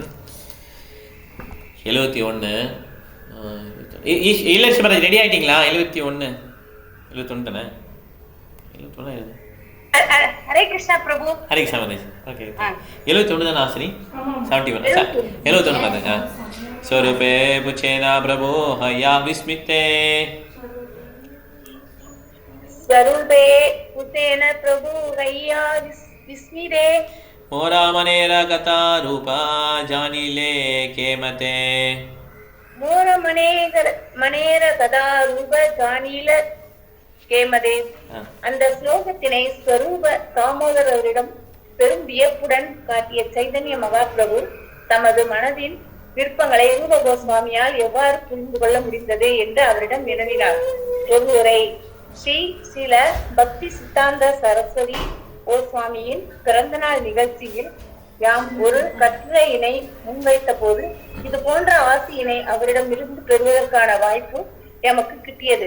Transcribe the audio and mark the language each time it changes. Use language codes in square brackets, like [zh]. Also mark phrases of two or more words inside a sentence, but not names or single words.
[ta] 71 இல்லை சிவராஜ் ரெடி ஆகிட்டீங்களா? 71 தானே? 71 ஹரே கிருஷ்ணா பிரபு. ஹரே கிருஷ்ணா மதேஷ். ஓகே 71 தானே ஆசினி? 71 71 பார்த்தேங்க. [bn] স্বরূপে পুছেন প্রভু হঞা বিস্মিতে স্বরূপে পুছেন প্রভু হঞা বিস্মিতে মোর মনের কথা রূপ জানিল কেমতে মোর মনের কথা রূপ জানিল কেমতে. [ta] அந்த ஸ்லோகத்தினை ஸ்வரூப தாமோதரரிடம் பெரும் வியப்புடன் காட்டிய சைதன்ய மகாபிரபு தமது மனதின் விருப்பங்களை ரூப கோஸ்வாமியால் எவ்வாறு புரிந்து கொள்ள முடிந்தது என்று அவரிடம் வினவினார். ஒருமுறை ஸ்ரீல பக்தி சித்தாந்த சரஸ்வதி கோஸ்வாமியின் பிறந்த நாள் நிகழ்ச்சியில் யாம் ஒரு கட்டுரையினை முன்வைத்த போது இது போன்ற ஆசையினை அவரிடம் இருந்து பெறுவதற்கான வாய்ப்பு எமக்கு கிட்டியது.